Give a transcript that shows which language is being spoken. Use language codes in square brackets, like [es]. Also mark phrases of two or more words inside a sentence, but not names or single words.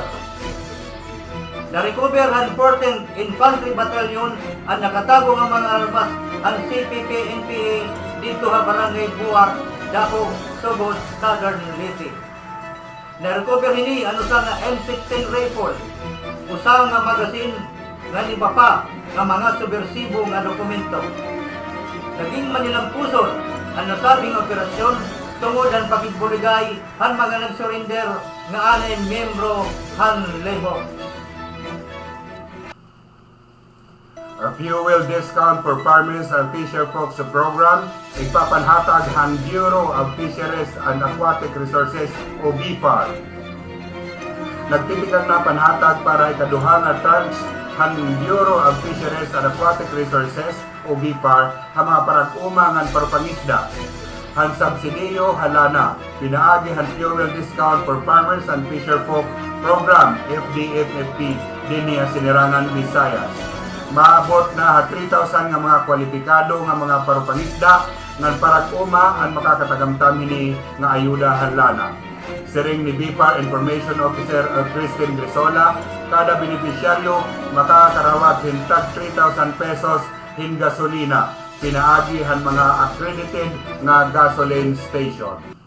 [war] Na-recover han 14th Infantry Battalion ang nakatago nga mga armas ang CPP NPA dito ha Barangay Buwak, Dapog, Sugod, Southern Leyte. Na-recover ini ano sa nga M16 rifle, usa nga magasin nga iba pa nga mga subversibo nga dokumento. Naging manilampuson ang nasabing operasyon tungod ang pakigbuligay han mga nag-surrender nga anay miyembro han lebo. A fuel discount for farmers and fisher folks program ipapanhatag han Bureau of Fisheries and Aquatic Resources o BFAR. Nagtitikan na panhatag para ikaduha nga tranche han Bureau of Fisheries and Aquatic Resources o BFAR ang mga parag-uma ngan parupangisda. Han subsidiyo halana pinaagi han fuel discount for farmers and fisher folk program FDFFP dinhi sa Sinirangan, Visayas. Maabot na 3,000 nga mga kwalipikado nga mga parupangisda ngan parag-uma ang makakatagamtam hini nga ayuda halana. Siring ni BFAR Information Officer Christine Grisola, kada benepisyaryo makakarawat hintag 3,000 pesos hin gasolina pinaagi han mga accredited nga gasoline station.